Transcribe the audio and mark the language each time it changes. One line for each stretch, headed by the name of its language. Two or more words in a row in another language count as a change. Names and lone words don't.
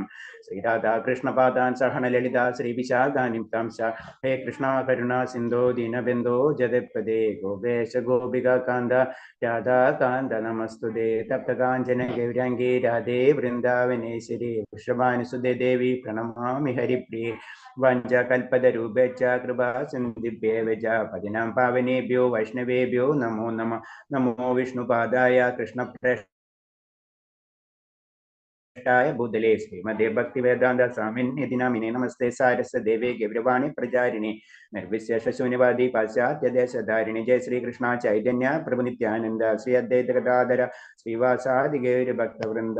Sanskrit: ശ്രീരാധാ കൃഷ്ണപാദാൻ സഹന ലളിതാ ശ്രീ വിശാഖാനിം തം സ ഹേ കൃഷ്ണ കരുണാ സിന്ധോ ദീനബന്ധോ ജഗത്പദേ ഗോപേശ ഗോപിക കാന്ത രാധാകാന്ത നമസ്തുതേ തപ്തകാഞ്ചന ഗൗരാംഗേ രാധേ വൃന്ദാവനേശ്വരി വൃഷഭാനുസുതേ ദേവി പ്രണമാമി ഹരിപ്രിയേ വഞ്ചകൽപതരൂപേച്ച കൃപാ സിന്ധിഭ്യേവ പതിനാം പാവനേഭ്യോ വൈഷ്ണവേഭ്യോ നമോ നമഃ. നമോ വിഷ്ണുപാദായ കൃഷ്ണപ്രേഷ്ഠായ ഭൂതലേ ശ്രീമതേ ഭക്തിവേദാന്ത സ്വാമിന്യതി നാമിനേ നമസ്തേ സാരസ്വതദേവേ ഗൗരവാണി പ്രചാരിണി നിർവിശേഷ ശൂന്യവാദി പാശ്ചാത്യദേശധാരിണി ജയ ശ്രീകൃഷ്ണ ചൈതന്യ പ്രഭു നിത്യാനന്ദ ശ്രീ അദ്വൈത ഗദാധര ശ്രീവാസാദി ഗൗരഭക്തവൃന്ദ.